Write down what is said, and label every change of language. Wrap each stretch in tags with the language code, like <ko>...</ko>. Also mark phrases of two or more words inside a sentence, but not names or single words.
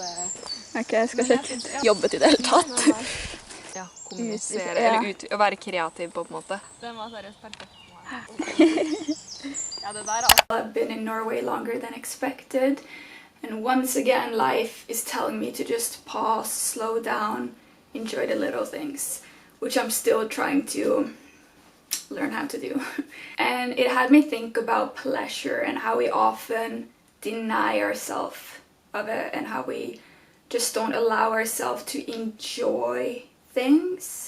<no>Ok, jeg skal ikke jobbe til det hele tatt. Ja, kommunisere, eller å være kreativ på en måte. Den var seriøst perfekt for meg. Ja, det der</no> <en>I've been in Norway longer than expected, and once again life is telling me to just pause, slow down, enjoy the little things, which I'm still trying to learn how to do. And it had me think about pleasure and how we often deny ourselves of it and how we just don't allow ourselves to enjoy things.</en>